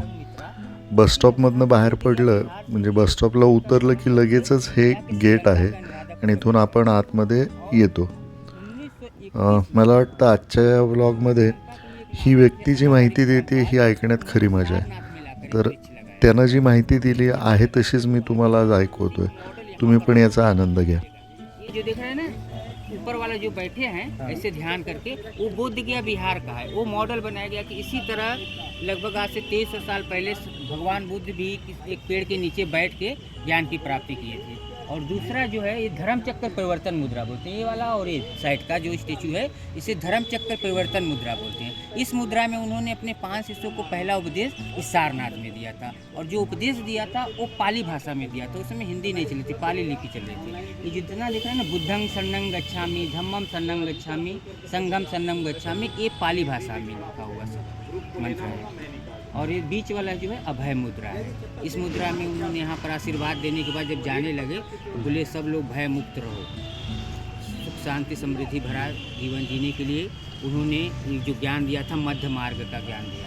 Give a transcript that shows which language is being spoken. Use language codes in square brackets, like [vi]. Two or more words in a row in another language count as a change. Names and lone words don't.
[mr] बसस्टॉपमधनं बाहेर पडलं म्हणजे बसस्टॉपला उतरलं की लगेचच हे गेट आहे आणि इथून आपण आतमध्ये येतो. मला वाटतं आजच्या या व्लॉगमध्ये ही व्यक्ती जी माहिती देते ही ऐकण्यात खरी मजा आहे. तर त्यानं जी माहिती दिली आहे तशीच मी तुम्हाला आज ऐकवतोय. तुम्ही पण याचा आनंद घ्या. [hi] जो दिख रहा है ना ऊपर वाला जो बैठे हैं ऐसे ध्यान करके, वो बोध गया बिहार का है. वो मॉडल बनाया गया कि इसी तरह लगभग आज से 2300 साल पहले भगवान बुद्ध भी एक पेड़ के नीचे बैठ के ज्ञान की प्राप्ति किए थे. और दूसरा जो है ये धर्म चक्कर परिवर्तन मुद्रा बोलते हैं. ये वाला और ये साइड का जो स्टेचू है इसे धर्म चक्कर परिवर्तन मुद्रा बोलते हैं. इस मुद्रा में उन्होंने अपने 5 शिष्यों को पहला उपदेश इस सारनाथ में दिया था. और जो उपदेश दिया था वो पाली भाषा में दिया था. उस समय हिंदी नहीं चली थी, पाली लिपि चल रही थी. ये जितना दिख रहा है ना, [pi] बुद्धं शरणं गच्छामि, धम्मं शरणं गच्छामि, संघं शरणं गच्छामि, [hi] ये पाली भाषा में लिखा हुआ सब मंत्र है. और ये बीच वाला जो है अभय मुद्रा है. इस मुद्रा में उन्होंने यहाँ पर आशीर्वाद देने के बाद जब जाने लगे तो बोले सब लोग भय मुक्त रहो, सुख शांति समृद्धि भरा जीवन जीने के लिए उन्होंने जो ज्ञान दिया था मध्य मार्ग का ज्ञान दिया.